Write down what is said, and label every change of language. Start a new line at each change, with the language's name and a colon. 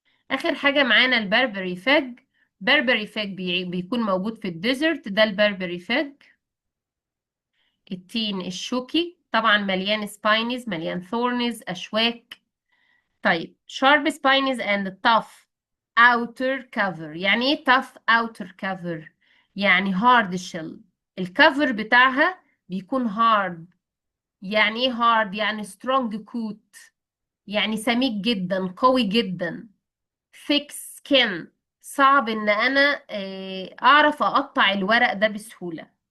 Arabic: آخر حاجة معانا البربري فيج. بربري فيج بيكون موجود في الديزرت، ده البربري فيج. التين الشوكي طبعا مليان سباينز، مليان ثورنز، أشواك.
English: طيب sharp spines and tough outer cover.
Arabic: يعني ايه
English: tough outer cover؟ يعني hard shell.
Arabic: الكفر بتاعها بيكون hard. يعني ايه hard؟ يعني
English: strong coat،
Arabic: يعني سميك جدا، قوي جدا.
English: thick skin،
Arabic: صعب ان انا اعرف اقطع الورق ده بسهولة.